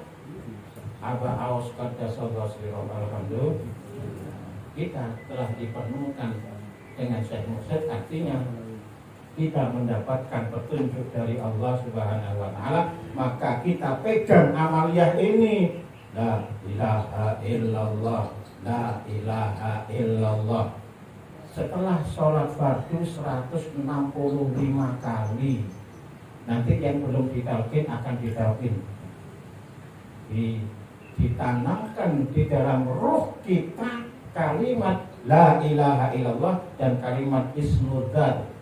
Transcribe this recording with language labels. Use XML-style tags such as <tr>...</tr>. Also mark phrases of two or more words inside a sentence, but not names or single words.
<ar>Aba Aus قدس الله سره الحمد لله.</ar> <id>Kita telah dipertemukan dengan Syekh Mursyid, artinya kita mendapatkan petunjuk dari</id> <ar>الله سبحانه وتعالى,</ar> <id>maka kita pegang amaliyah ini.</id> <ar>لا إله إلا الله، لا إله إلا الله.</ar> <id>Setelah sholat fardu 165 kali. Nanti yang belum ditalqin akan ditalqin. Ditanamkan di dalam ruh kita kalimat</id> <ar>لا إله إلا الله</ar> <id>dan kalimat ismudzat.</id>